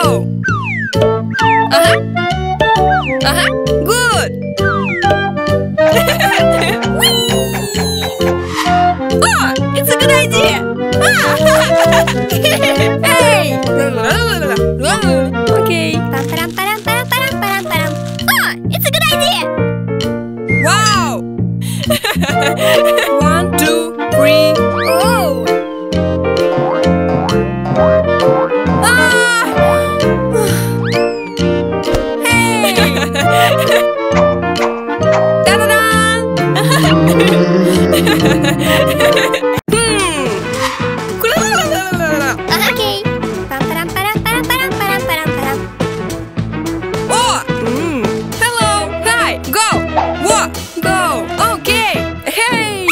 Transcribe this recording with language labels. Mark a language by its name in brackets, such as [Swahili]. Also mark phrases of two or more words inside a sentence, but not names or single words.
[English] Uh-huh. Uh-huh. Good! Oh, it's a good idea! Hey! Okay. Oh, it's a good idea! Wow! 1, 2, 3. Oh! Ah! Hey! Da-da-da! Okay. Oh! Hello! Hi! Go! What? Go! Okay! Hey!